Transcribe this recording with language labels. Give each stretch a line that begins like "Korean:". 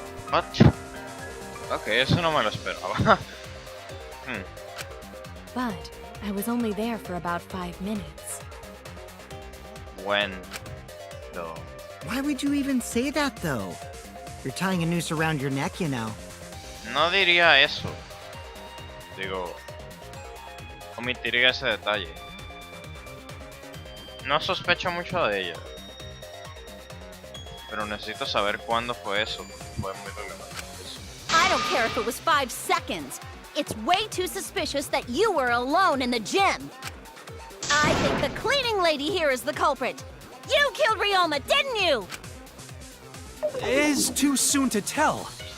English: What?
Spanish: Ok, eso no me lo esperaba.
English: But I was only there for about 5 minutes. When? Though. Why would you even say that, though? You're tying a noose around your neck, you know.
Spanish: No diría eso. Digo, omitiría ese detalle. No sospecho mucho de ella. Pero necesito saber cuándo fue eso. Fue muy relevante eso.
English: I don't care if it was 5 seconds. It's way too suspicious that you were alone in the gym. I think the cleaning lady here is the culprit. You killed Ryoma, didn't you? It's too soon to tell.